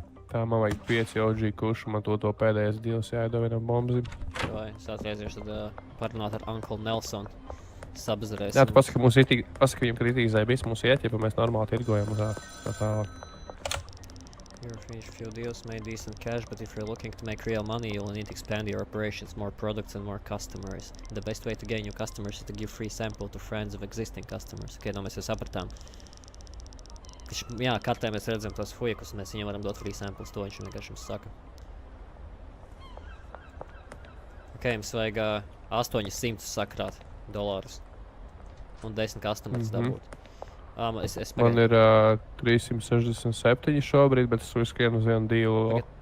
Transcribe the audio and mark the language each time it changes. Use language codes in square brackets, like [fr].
[lv] Tā man vajag 5 OG kušu, man to pēdējais deals jāiedod vienam bombzim. Vai, es atgriezīšu tad parunāt ar Uncle Nelson. Sabazarēsim. Jā, tu pasaki, ka mums ir tik, pasaki viņam, ka rītīgi zaibīs mums iet, ja mēs normāli tirgojam tā tālāk. [en] You're finished a few deals, made decent cash, but if you're looking to make real money, you'll need to expand your operations, more products and more customers. The best way to gain new customers is to give free sample to friends of existing customers. [lv] Ok, no mēs jau sapratām. Jā, kartē mēs redzam tos fujekus, un mēs viņiem varam dot free samples, to viņš vienkārši mums saka. Ok, jums vajag 800 sakrāt dolārus. Un 10 customers dabūt. Man ir 367 šobrīd, bet es skrienu uz vienu dealu.